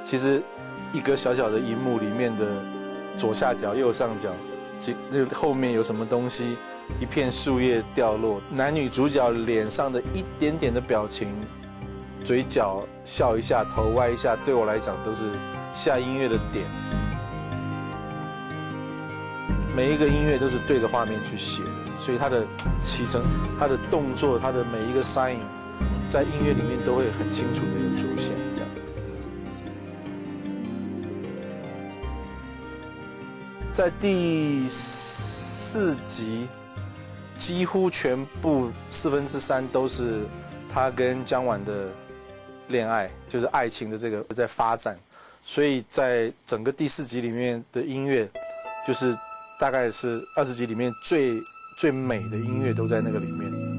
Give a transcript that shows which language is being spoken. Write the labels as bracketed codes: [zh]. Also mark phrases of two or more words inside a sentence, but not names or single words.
[zh] 其實一個小小的熒幕裡面的左下角、右上角，那後面有什麼東西？一片樹葉掉落，男女主角臉上的一點點的表情，嘴角笑一下，頭歪一下，對我來講都是下音樂的點。每一個音樂都是對着畫面去寫的，所以它的起承、它的動作、它的每一個 sign， 在音樂裡面都會很清楚的有出現。這樣，在第4集，幾乎全部3/4都是他跟姜婉的戀愛，就是愛情的這個在發展，所以在整個第4集裡面的音樂，就是大概是20集裡面最美的音樂都在那個裡面。